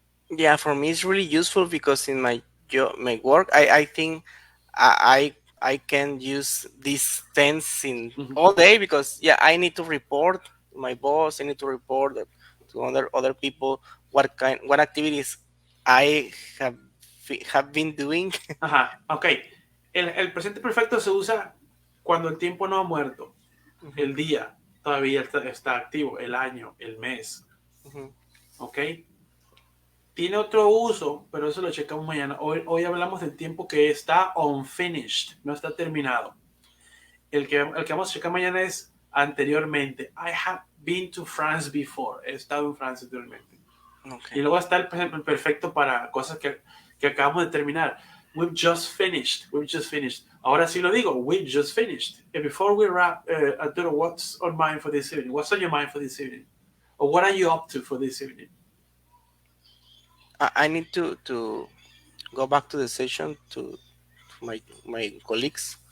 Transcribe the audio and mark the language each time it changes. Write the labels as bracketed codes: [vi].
[en] Yeah, for me it's really useful because in my job, my work, I think I can use this tense in Mhm. all day because yeah, I need to report to my boss. I need to report to other people what activities I have been doing. Ajá, ok. [es] El presente perfecto se usa cuando el tiempo no ha muerto. Ujú, El día todavía está activo, el año, el mes. ujú. ¿Ok? Tiene otro uso, pero eso lo checamos mañana. Hoy hablamos del tiempo que está unfinished, no está terminado. El que vamos a checar mañana es anteriormente. [en] I have been to France before. [es] He estado en Francia anteriormente. Y Okay. luego está el perfecto para cosas que acabamos de terminar. [en] We've just finished. We've just finished. [es] Ahora sí lo digo. [en] We've just finished. And before we wrap, Arturo, what's on mind for this evening? What's on your mind for this evening? Or what are you up to for this evening? I need to go back to the session to my colleagues.